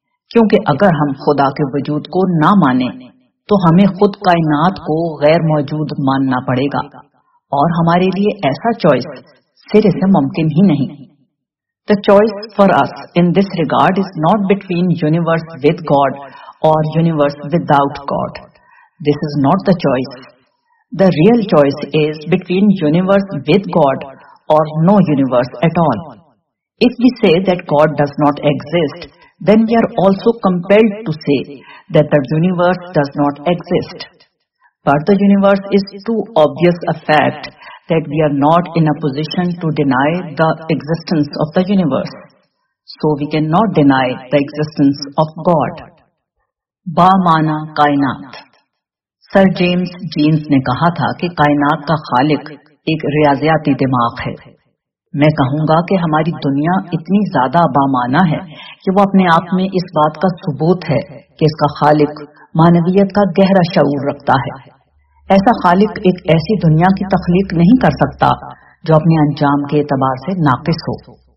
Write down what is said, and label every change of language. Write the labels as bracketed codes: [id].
[ur] کیونکہ اگر ہم خدا کے وجود کو نہ مانیں تو ہمیں خود کائنات کو غیر موجود ماننا پڑے گا، اور ہمارے لیے ایسا چوائس سرے سے ممکن ہی نہیں۔ [en] The choice for us in this regard is not between universe with God or universe without God. This is not the choice. The real choice is between universe with God or no universe at all. If we say that God does not exist, then we are also compelled to say that the universe does not exist. But the universe is too obvious a fact that we are not in a position to deny the existence of the universe. So we cannot deny the existence of God. [ur] Ba-mana kainat. Sir James jeans نے کہا تھا کہ کائنات کا خالق ایک ریاضیاتی دماغ ہے۔ میں کہوں گا کہ ہماری دنیا اتنی زیادہ بامعنی ہے کہ وہ اپنے آپ میں اس بات کا ثبوت ہے کہ اس کا خالق معنویت کا گہرا شعور رکھتا ہے۔ ایسا خالق ایک ایسی دنیا کی تخلیق نہیں کر سکتا جو اپنے انجام کے اعتبار سے ناقص ہو۔